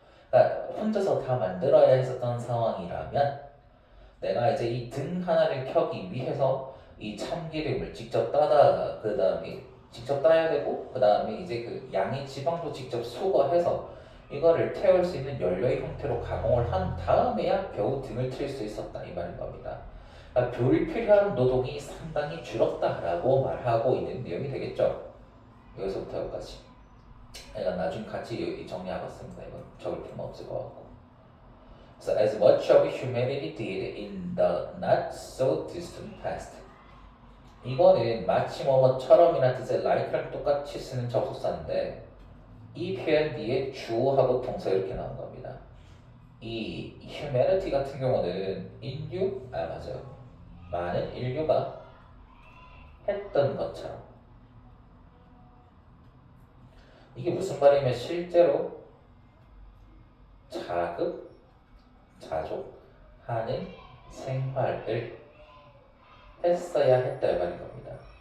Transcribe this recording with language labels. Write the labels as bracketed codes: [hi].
[ko] 그러니까 혼자서 다 만들어야 했었던 상황이라면 내가 이제 이 등 하나를 켜기 위해서 이 참기름을 직접 따다 그 다음에 직접 따야 되고 그 다음에 이제 그 양의 지방도 직접 수거해서 이거를 태울 수 있는 연료의 형태로 가공을 한 다음에야 겨우 등을 틀 수 있었다 이 말인 겁니다. 그러니까 불필요한 노동이 상당히 줄었다라고 말하고 있는 내용이 되겠죠. 여기서부터 여기까지. 이건 나중에 같이 정리하겠습니다. 이건 적을 필요는 없을 것 같고. [en] So as much of humanity did in the not so distant past. [ko] 이거는 마치 뭐뭐처럼이나 뜻의 like랑 똑같이 쓰는 접속사인데 이 표현 뒤에 주어하고 동사 이렇게 나온 겁니다. 이 humanity 같은 경우는 맞아요. 많은 인류가 했던 것처럼 이게 무슨 말이냐면 실제로 자급자족하는 생활을 했어야 했다 이 말인 겁니다.